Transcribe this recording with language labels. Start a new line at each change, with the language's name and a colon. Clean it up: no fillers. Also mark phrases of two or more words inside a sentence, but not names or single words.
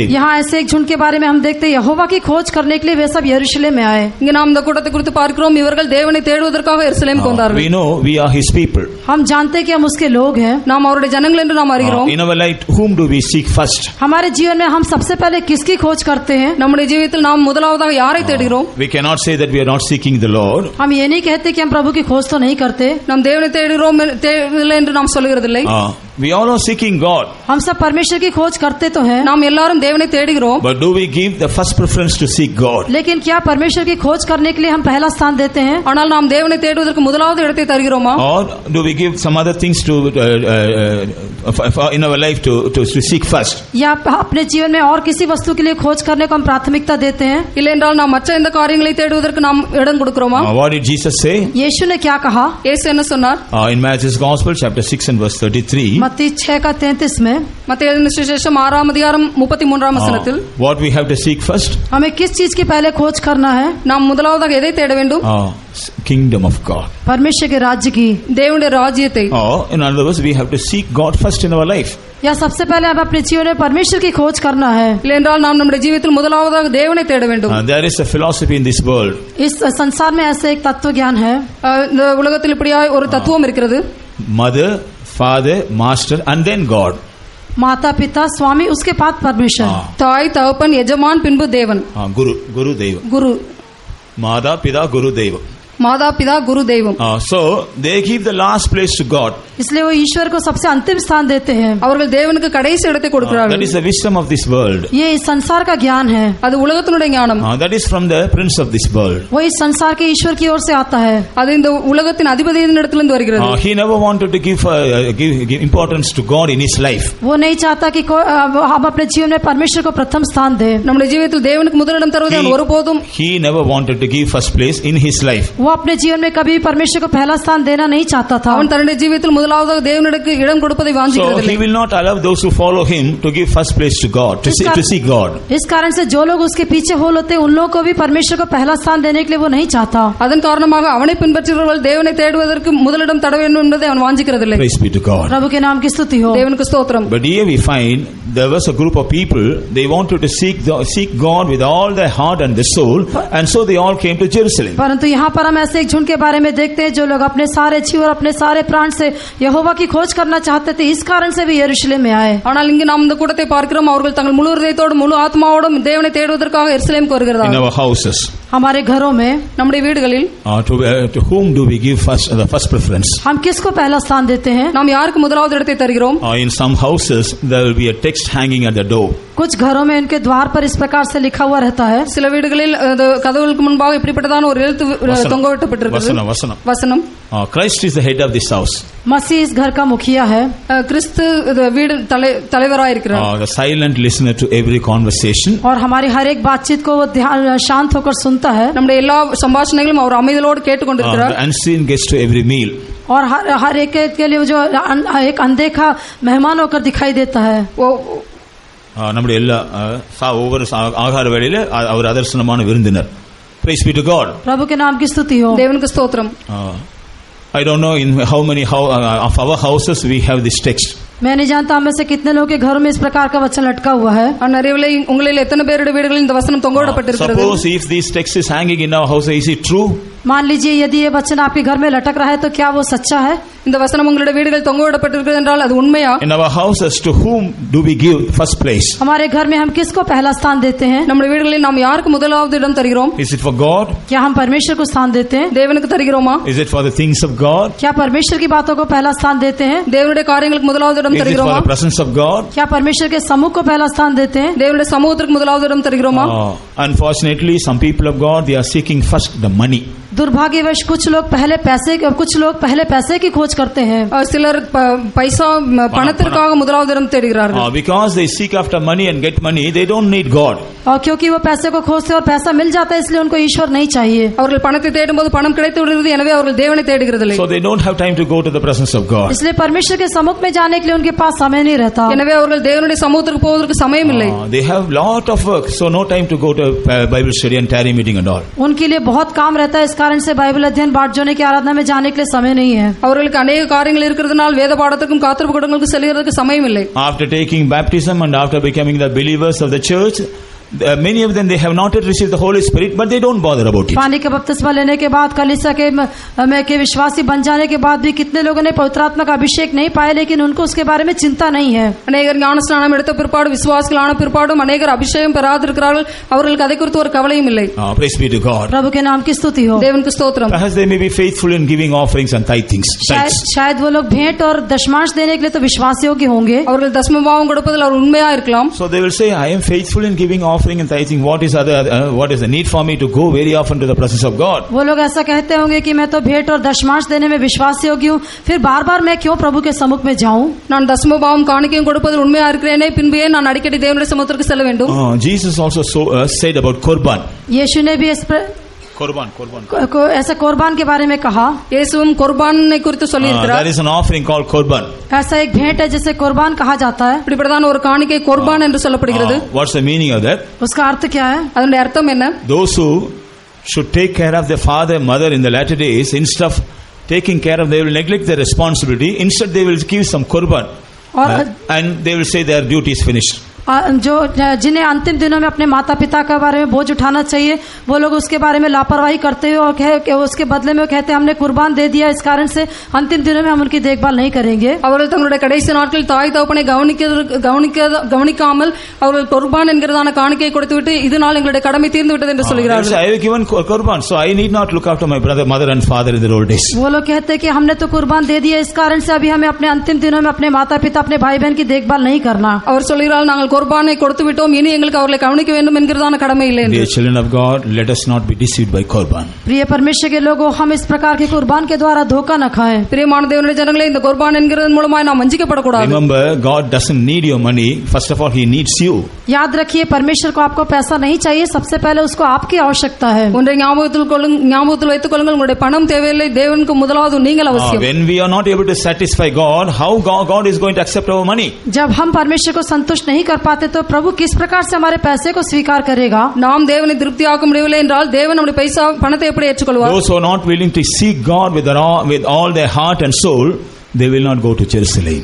Hindi: यहाँ ऐसे एक झुंड के बारे में हम देखते हैं यहोवा की खोज करने के लिए वे सब यरूशलेम में आए।
Tamil: இங்க நாம் இந்த கூட்டத்தை குறித்து பார்க்கிறோம் இவர்கள் தேவனை தேடுவதற்காக எருசலேமுக்கு வந்தார்கள்.
English: We know we are his people.
Hindi: हम जानते हैं कि हम उसके लोग हैं।
Tamil: நாம் அவருடைய ஜனங்கள் என்று நாம் அறிகிறோம்.
English: In our life, whom do we seek first?
Hindi: हमारे जीवन में हम सबसे पहले किसकी खोज करते हैं?
Tamil: நம்முடைய ஜீவியத்தில் நாம் முதலாவதாக யாரை தேடுகிறோம்?
English: We cannot say that we are not seeking the Lord.
Hindi: हम ये नहीं कहते कि हम प्रभु की खोज तो नहीं करते।
Tamil: நாம் தேவனை தேடுகிறோம் என்று நாம் சொல்லுகிறதில்லை.
English: We all are seeking God.
Hindi: हम सब परमेश्वर की खोज करते तो हैं।
Tamil: நாம் எல்லாரும் தேவனை தேடுகிறோம்.
English: But do we give the first preference to seek God?
Hindi: लेकिन क्या परमेश्वर की खोज करने के लिए हम पहला स्थान देते हैं?
Tamil: ஆனால் நாம் தேவனை தேடுவதற்கு முதலாவது இடத்தை தருகிறோமா?
English: Or do we give some other things to in our life to seek first?
Hindi: या अपने जीवन में और किसी वस्तु के लिए खोज करने को हम प्राथमिकता देते हैं?
Tamil: இல்லை என்றால் நாம் மற்ற எந்த காரியங்களை தேடுவதற்கு நாம் இடம் கொடுக்கிறோமா?
English: What did Jesus say?
Hindi: यीशु ने क्या कहा?
Tamil: இயேசு என்ன சொன்னார்?
English: In Matthew's Gospel chapter 6 and verse 33.
Hindi: मत्ती 6 का 33 में
Tamil: மத்தேயு எழுதின சுவிசேஷம் 6ஆம் அதிகாரம் 33ஆம் வசனத்தில்
English: What we have to seek first?
Hindi: हमें किस चीज की पहले खोज करना है?
Tamil: நாம் முதலாவதாக எதை தேட வேண்டும்?
English: Kingdom of God.
Hindi: परमेश्वर के राज्य की,
Tamil: தேவனுடைய ராஜ்யத்தை.
English: In other words, we have to seek God first in our life.
Hindi: या सबसे पहले हमें अपने जीवन में परमेश्वर की खोज करना है।
Tamil: இல்லை என்றால் நாம் நம்முடைய ஜீவியத்தில் முதலாவதாக தேவனை தேட வேண்டும்.
English: There is a philosophy in this world.
Hindi: इस संसार में ऐसे एक तत्व ज्ञान है।
Tamil: இந்த உலகத்தில் இப்படியாய் ஒரு தத்துவம் இருக்கிறது.
English: Mother, father, master and then God.
Hindi: माता पिता स्वामी उसके बाद परमेश्वर।
Tamil: தாய் தகப்பன் எஜமான் பின்பு தேவன். குரு தேவா. குரு. மாதா பிதா குரு தேவா. மாதா பிதா குரு தெய்வம்.
English: So they give the last place to God.
Hindi: इसलिए वो ईश्वर को सबसे अंतिम स्थान देते हैं.
Tamil: அவர்கள் தேவனுக்கு கடைசி இடத்தை
English: That
Tamil: கொடுக்கிறார்கள்.
English: is the wisdom of this world.
Hindi: ये इस संसार का ज्ञान है.
Tamil: அது உலகத்தினுடைய ஞானம்.
English: That is from the prince of this world.
Hindi: वो इस संसार के ईश्वर की ओर से आता है.
Tamil: அது இந்த உலகத்தின் அதிபதியின் இடத்திலிருந்து வருகிறது.
English: He never wanted to give importance to God in his life.
Hindi: वो नहीं चाहता कि हम अपने जीवन में परमेश्वर को प्रथम स्थान दें.
Tamil: நம்முடைய ஜீவிதத்தில் தேவனுக்கு முதலிடம் தருவதை அவன் ஒருபோதும்
English: He never wanted to give first place in his life.
Hindi: वो अपने जीवन में कभी परमेश्वर को पहला स्थान देना नहीं चाहता था.
Tamil: அவன் தன்னுடைய ஜீவிதத்தில் முதலாவதாக தேவனுக்கு இடம் கொடுப்பதை
English: So
Tamil: வாஞ்சிக்கிறதில்லை.
English: he will not allow those who follow him to give first place to God, to see God.
Hindi: इस कारण से जो लोग उसके पीछे हो होते हैं उन लोगों को भी परमेश्वर को पहला स्थान देने के लिए वो नहीं चाहता.
Tamil: அதன் காரணமாக அவனை பின்பற்றுகிறவர்கள் தேவனை தேடுவதற்கு முதலிடம் தர வேண்டும் என்பதை அவன் வாஞ்சிக்கிறதில்லை.
English: Praise be to God.
Hindi: प्रभु के नाम की स्तुति हो.
Tamil: தேவனுக்கு ஸ்தோத்திரம்.
English: But here we find there was a group of people, they wanted to seek God with all their heart and their soul, and so they all came to Jerusalem.
Hindi: परंतु यहाँ पर हम ऐसे एक झुंड के बारे में देखते हैं जो लोग अपने सारे जीव और अपने सारे प्राण से यहोवा की खोज करना चाहते थे, इस कारण से भी यरूशलेम में आए.
Tamil: ஆனால் இங்கு நாம் இந்த கூட்டத்தை பார்க்கிறோம், அவர்கள் தங்கள் முழு இதயத்தோடும் முழு ஆத்மாவோடும் தேவனை தேடுவதற்காக எருசலேமுக்கு
English: In
Tamil: வருகிறார்கள்.
English: our houses,
Hindi: हमारे घरों में
Tamil: நம்முடைய வீடுகளில்
English: to whom do we give the first preference?
Hindi: हम किसको पहला स्थान देते हैं?
Tamil: நாம் யாருக்கு முதலாவது இடத்தை தருகிறோம்?
English: In some houses there will be a text hanging at the door.
Hindi: कुछ घरों में उनके द्वार पर इस प्रकार से लिखा हुआ रहता है.
Tamil: சில வீடுகளில் கதவுகளுக்கு முன்பாக இப்படிப்பட்டதான ஒரு எழுத்து தொங்கவிட்டப்பட்டிருக்கிறது. வசனம்.
English: Christ is the head of this house.
Hindi: मसीह इस घर का मुखिया है.
Tamil: கிறிஸ்து வீடு தலைவராய் இருக்கிறார்.
English: The silent listener to every conversation.
Hindi: और हमारी हर एक बातचीत को वो शांत होकर सुनता है.
Tamil: நம்முடைய எல்லா சம்பாஷணைகளும் அவர் அமைதலோடு கேட்டுக்கொண்டிருக்கிறார்.
English: The unseen guest to every meal.
Hindi: और हर एक के लिए जो एक अनदेखा मेहमान होकर दिखाई देता है.
Tamil: நம்முடைய எல்லா ஒவ்வொரு ஆகார வேளையில அவர் அதர்சனமான விருந்தினர்.
English: Praise be to God.
Hindi: प्रभु के नाम की स्तुति हो.
Tamil: தேவனுக்கு ஸ்தோத்திரம்.
English: I don't know in how many of our houses we have this text.
Hindi: मैं नहीं जानता हम में से कितने लोगों के घरों में इस प्रकार का वचन लटका हुआ है.
Tamil: நிறையவில்லை உங்களில் எத்தனை பேருடைய வீடுகளில் இந்த வசனம் தொங்கவிடப்பட்டிருக்கிறது?
English: Suppose if this text is hanging in our house, is it true?
Hindi: मान लीजिए यदि ये वचन आपके घर में लटक रहा है तो क्या वो सच्चा है?
Tamil: இந்த வசனம் உங்களுடைய வீடுகளில் தொங்கவிடப்பட்டிருக்கிறது என்றால் அது உண்மையா?
English: In our houses, to whom do we give first place?
Hindi: हमारे घर में हम किसको पहला स्थान देते हैं?
Tamil: நம்முடைய வீடுகளில் நாம் யாருக்கு முதலாவது இடம் தருகிறோம்?
English: Is it for God?
Hindi: क्या हम परमेश्वर को स्थान देते हैं?
Tamil: தேவனுக்கு தருகிறோமா?
English: Is it for the things of God?
Hindi: क्या परमेश्वर की बातों को पहला स्थान देते हैं?
Tamil: தேவனுடைய காரியங்களுக்கு முதலாவது இடம்
English: Is it for
Tamil: தருகிறோமா?
English: the presence of God?
Hindi: क्या परमेश्वर के समूह को पहला स्थान देते हैं?
Tamil: தேவனுடைய சமூகத்திற்கு முதலாவது இடம் தருகிறோமா?
English: Unfortunately, some people of God, they are seeking first the money.
Hindi: दुर्भाग्यवश कुछ लोग पहले पैसे की खोज करते हैं.
Tamil: சிலர் பைசா பணத்திற்காக முதலாவது இடம் தேடுகிறார்கள்.
English: Because they seek after money and get money, they don't need God.
Hindi: और क्योंकि वो पैसे को खोजते और पैसा मिल जाता है इसलिए उनको ईश्वर नहीं चाहिए.
Tamil: அவர்கள் பணத்தை தேடும்போது பணம் கிடைத்து விடுகிறது, எனவே அவர்கள் தேவனை தேடுகிறதில்லை.
English: So they don't have time to go to the presence of God.
Hindi: इसलिए परमेश्वर के सम्मुख में जाने के लिए उनके पास समय नहीं रहता.
Tamil: எனவே அவர்கள் தேவனுடைய சமூகத்திற்கு போவதற்கு சமயம் இல்லை.
English: They have lot of work, so no time to go to Bible study and tarry meeting and all.
Hindi: उनके लिए बहुत काम रहता है, इस कारण से बाइबल अध्ययन बाट जोड़ने की आराधना में जाने के लिए समय नहीं है.
Tamil: அவர்களுக்கு अनेक காரியங்கள் இருக்கிறதுனால் வேத பாடத்துக்கும் காத்திருப்பு கூட்டங்களுக்கு செல்கிறதுக்கு சமயம் இல்லை.
English: After taking baptism and after becoming the believers of the church, many of them they have not yet received the Holy Spirit, but they don't bother about it.
Hindi: पानी का बपतिस्मा लेने के बाद कलीसिया के विश्वासी बन जाने के बाद भी कितने लोगों ने पवित्र आत्मा का अभिषेक नहीं पाया, लेकिन उनको उसके बारे में चिंता नहीं है.
Tamil: அநேகர் ஞானஸ்நானம் எடுத்த பிற்பாடு விசுவாசிகள் ஆன பிற்பாடும் அநேகர் அபிஷேகம் பெறாதிருக்கிறார்கள். அவர்களுக்கு அதை குறித்து ஒரு கவலையும் இல்லை.
English: Praise be to God.
Hindi: प्रभु के नाम की स्तुति हो.
Tamil: தேவனுக்கு ஸ்தோத்திரம்.
English: Perhaps they may be faithful in giving offerings and tithings.
Hindi: शायद वो लोग भेंट और दशमांश देने के लिए तो विश्वास योग्य होंगे.
Tamil: அவர்கள் தசமபாவம் கொடுப்பதில் அவர் உண்மையா இருக்கலாம்.
English: So they will say, I am faithful in giving offering and tithing. What is the need for me to go very often to the presence of God?
Hindi: वो लोग ऐसा कहते होंगे कि मैं तो भेंट और दशमांश देने में विश्वास योग्य हूँ, फिर बार-बार मैं क्यों प्रभु के सम्मुख में जाऊं?
Tamil: நான் தசமபாவம் காணிக்கையும் கொடுப்பதில் உண்மையா இருக்கிறேனே, பின்பு ஏன் நான் அடிக்கடி தேவனுடைய சமூகத்திற்கு செல்ல வேண்டும்?
English: Jesus also said about Korban.
Hindi: यीशु ने भी ऐसा कुर्बान के बारे में कहा.
Tamil: இயேசுவும் குர்பானை குறித்து சொல்லி இருக்கிறார்.
English: There is an offering called Korban.
Hindi: ऐसा एक भेंट है जिसे कुर्बान कहा जाता है.
Tamil: இப்படிப்பட்டதான ஒரு காணிக்கை குர்பான் என்று சொல்லப்படுகிறது.
English: What's the meaning of that?
Hindi: उसका अर्थ क्या है?
Tamil: அதனுடைய அர்த்தம் என்ன?
English: Those who should take care of their father mother in the latter days, instead of taking care of, they will neglect their responsibility. Instead they will give some Korban and they will say their duty is finished.
Hindi: जो जिन्हें अंतिम दिनों में अपने माता पिता के बारे में बोझ उठाना चाहिए, वो लोग उसके बारे में लापरवाही करते हुए और उसके बदले में वो कहते हैं हमने कुर्बान दे दिया, इस कारण से अंतिम दिनों में हम उनकी देखभाल नहीं करेंगे।
Tamil: அவர்கள் தங்களுடைய கடைசி நாட்களில் தாய் தகப்பனை கவனிக்காமல் அவர்கள் குர்பான் என்கிறதான காணிக்கையை கொடுத்துவிட்டு இதனால் எங்களுடைய கடமை தீர்ந்து விட்டது என்று சொல்கிறார்கள்.
English: I have given kurban, so I need not look after my brother, mother and father in their old days.
Hindi: वो लोग कहते हैं कि हमने तो कुर्बान दे दिया, इस कारण से अभी हमें अपने अंतिम दिनों में अपने माता पिता अपने भाई बहन की देखभाल नहीं करना।
Tamil: அவர் சொல்கிறார்கள் நாங்கள் குர்பானை கொடுத்து விட்டோம், இனி எங்களுக்கு அவர்களை கவனிக்க வேண்டும் என்கிறதான கடமை இல்லை என்று.
English: Dear children of God, let us not be deceived by kurban.
Hindi: प्रिय परमेश्वर के लोगों, हम इस प्रकार के कुर्बान के द्वारा धोखा न खाएं।
Tamil: பிரியமான தேவனுடைய ஜனங்களே, இந்த குர்பான் என்கிறதன் மூலமாய் நாம் வஞ்சிக்கப்படக்கூடாது.
English: Remember, God doesn't need your money. First of all, He needs you.
Hindi: याद रखिए, परमेश्वर को आपको पैसा नहीं चाहिए, सबसे पहले उसको आपकी आवश्यकता है।
Tamil: ஒன்றை ஞாபகத்தில் வைத்துக் கொள்ளுங்கள், உங்களுடைய பணம் தேவையில்லை, தேவனுக்கு முதலாவது நீங்கள் அவசியம்.
English: When we are not able to satisfy God, how God is going to accept our money?
Hindi: जब हम परमेश्वर को संतुष्ट नहीं कर पाते तो प्रभु किस प्रकार से हमारे पैसे को स्वीकार करेगा?
Tamil: நாம் தேவனை திருப்தியாக்க முடியவில்லை என்றால் தேவன் நம்முடைய பணத்தை எப்படி ஏற்றுக்கொள்வார்?
English: Those who are not willing to seek God with all their heart and soul, they will not go to Jerusalem.